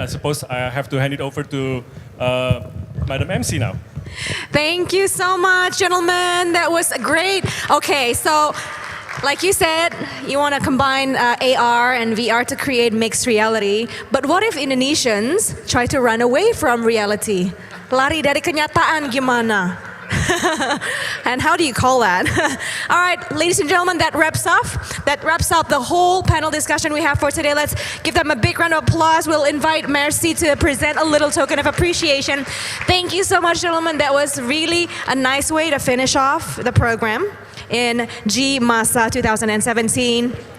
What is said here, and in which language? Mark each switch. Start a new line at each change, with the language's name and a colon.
English: I suppose I have to hand it over to Madam MC now. Thank you so much, gentlemen. That was great. Okay, so like you said, you want to combine AR and VR to create mixed reality. But what if Indonesians try to run away from reality?
Indonesian: Lari dari kenyataan gimana?
English: And how do you call that? All right, ladies and gentlemen, that wraps up the whole panel discussion we have for today. Let's give them a big round of applause. We'll invite Mercy to present a little token of appreciation. Thank you so much, gentlemen. That was really a nice way to finish off the program in GMASA 2017.